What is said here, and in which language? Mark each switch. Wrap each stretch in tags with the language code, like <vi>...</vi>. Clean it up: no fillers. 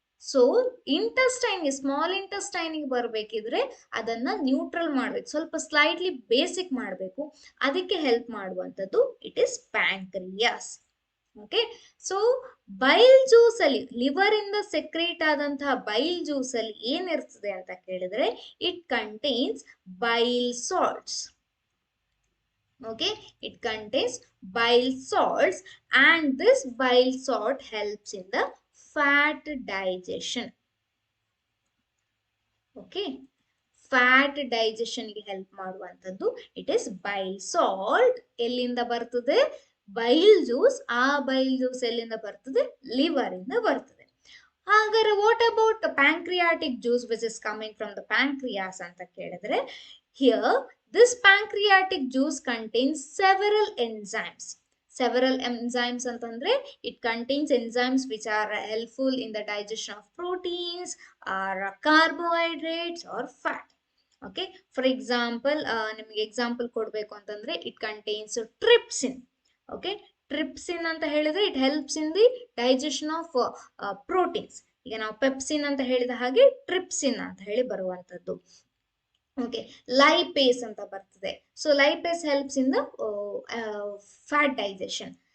<kn>So ಇಂಟೆಸ್ಟೈನ್ಗೆ, small ಇಂಟೆಸ್ಟೈನ್ಗೆ ಬರಬೇಕಿದ್ರೆ ಅದನ್ನ neutral ಮಾಡ್ಬೇಕು, ಸ್ವಲ್ಪ ಸ್ಲೈಟ್ಲಿ ಬೇಸಿಕ್ ಮಾಡಬೇಕು. ಅದಕ್ಕೆ ಹೆಲ್ಪ್ ಮಾಡುವಂಥದ್ದು it is pancreas. Okay, so Bail juice ಅಲ್ಲಿ, ಲಿವರ್ ಇಂದ ಸೆಕ್ರೇಟ್ ಆದಂತಹ ಬೈಲ್ ಜ್ಯೂಸ್ ಅಲ್ಲಿ ಏನಿರ್ತದೆ ಅಂತ ಕೇಳಿದ್ರೆ,</kn> <en>It contains bile salts. Okay, it contains bile salts, and this bile salt helps in the fat digestion. Okay, fat digestion ಗೆ help ಮಾಡುವಂತದ್ದು it is bile salt.</en> <kn>ಎಲ್ಲಿಂದ ಬರ್ತದೆ? ಬೈಲ್ ಜ್ಯೂಸ್. ಆ ಬೈಲ್ ಜ್ಯೂಸ್ ಎಲ್ಲಿಂದ ಬರ್ತದೆ? ಲಿವರ್ ಇಂದ ಬರ್ತದೆ. ಹಾಗಾದ್ರೆ</kn> <en>what about pancreatic juice which is coming from the pancreas</en> <kn>ಅಂತ ಕೇಳಿದ್ರೆ,</kn> <en>Here this pancreatic juice contains several enzymes. Several enzymes</en> <kn>ಅಂತಂದ್ರೆ</kn> <en>it contains enzymes which are helpful in the digestion of proteins or carbohydrates or fat. Okay, for example,</en> <kn>ನಿಮಗೆ example ಕೊಡಬೇಕು ಅಂತಂದ್ರೆ</kn> <en>it contains trypsin. Okay, trypsin</en> <kn>ಅಂತ ಹೇಳಿದ್ರೆ</kn> <en>it helps in the digestion of proteins.</en> <kn>ಈಗ ನಾವು pepsin ಅಂತ ಹೇಳಿದ ಹಾಗೆ ಟ್ರಿಪ್ಸಿನ್ ಅಂತ ಹೇಳಿ ಬರುವಂತದ್ದು.</kn> <en>okay, lipase</en> <kn>ಅಂತ ಬರ್ತದೆ.</kn> <en>So lipase helps in the fat digestion.</en>